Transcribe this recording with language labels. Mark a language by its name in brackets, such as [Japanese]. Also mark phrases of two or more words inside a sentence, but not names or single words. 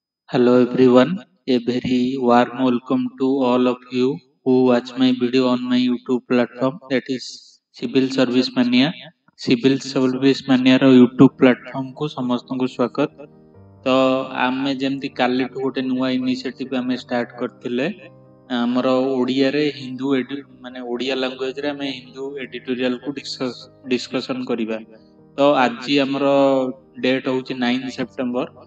[English] Hello everyone, a very warm welcome to all of you who watch my video on my YouTube platform, that is Civil Service Mania. [Odia] Civil Service Mania ର [English] YouTube platform [Odia] को ସମସ୍ତଙ୍କୁ ସ୍ୱାଗତ। ତ ଆମେ ଯେମିତି କାଲିଠୁ ଗୋଟେ ନୂଆ ଇନିସିଏଟିଭ ଆମେ ଷ୍ଟାର୍ଟ କରିଥିଲେ ଆମର ଓଡ଼ିଆରେ ହିନ୍ଦୁ ମାନେ ଓଡ଼ିଆ ଲାଙ୍ଗୁଏଜରେ ଆମେ ହିନ୍ଦୁ ଏଡିଟୋରିଆଲକୁ ଡିସ୍କସନ୍ କରିବା। ତ ଆଜି ଆମର ଡେଟ୍ ହେଉଛି 9 ସେପ୍ଟେମ୍ବର।